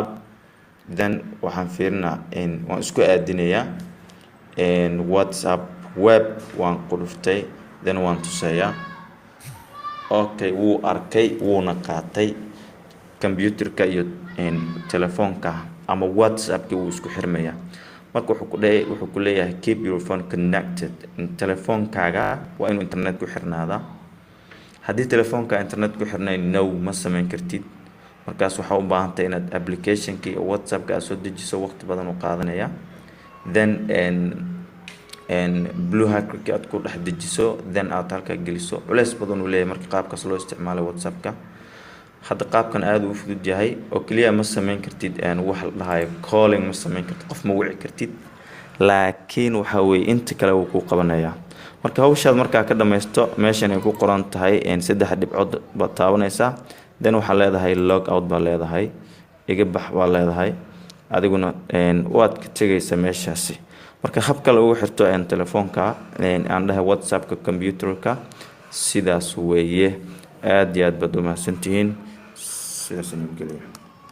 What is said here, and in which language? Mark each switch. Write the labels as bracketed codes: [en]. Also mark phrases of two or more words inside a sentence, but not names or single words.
[so] then waxaan fiirinaa waan isku aadinayaa WhatsApp web waan ku dhuftay then waan tusayaa okay wuu arkay wuuna qaatay computer-ka iyo telefonka ama WhatsApp-ka wuu isku xirmayaa marka wuxuu ku leeyahay [en] keep your phone connected [so] telefonkaaga waa inuu internet ku xirnaada haddii telefonka internet ku xirnayn no ma sameyn kartid markaas waxa u baahan tahay inaad application-ka iyo WhatsApp-ka soo dejiso waqti badan u qaadanaya then blue hacker-ka aad ku dhex dejiso then aad halka geliso culays badan uu leeyahay marka qaabkaas loo isticmaalo WhatsApp-ka hadda qaabkan aad u fudud yahay oo kaliya ma sameyn kartid wax la dhahayo calling ma sameyn kartid qof ma wici kartid laakiin waxa weey inta kale uu ku qabanaya marka hawshaad marka ka dhameysto meeshan ay ku qoran tahay saddex dhibcood baad taabanaysaa then waxa leedahay [en] log out [so] baa leedahay iga bax baa leedahay adiguna waad ka tagaysaa meeshaasi marka hab kale ugu xirto telefonka aan dhahay WhatsApp-ka computer-ka sidaas weeye aad iyo aad baad u mahadsantihiin sidaas inuu geliyo